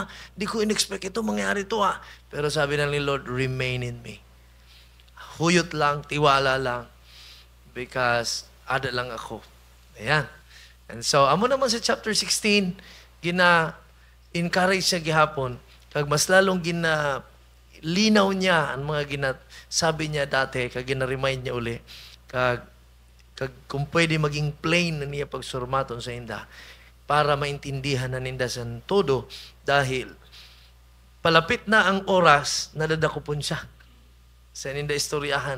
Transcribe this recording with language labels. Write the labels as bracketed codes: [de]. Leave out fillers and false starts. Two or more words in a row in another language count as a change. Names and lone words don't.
[tl] Di ko in-expect ito, mangyari ito, ha? Pero sabi ng Lord, [en] remain in me. [hil] Huyot lang, tiwala lang, because ada lang ako. [tl] Ayan. [en] And so, [hil] amo naman sa chapter 16, gina-encourage siya gihapon, kag mas lalong linaw niya ang mga sabi niya dati, kag gina-remind niya uli, kag kung pwede maging plain na niya pagsurmaton sa inda para maintindihan na ninda sa todo dahil palapit na ang oras na dadakupon siya sa ninda istoryahan.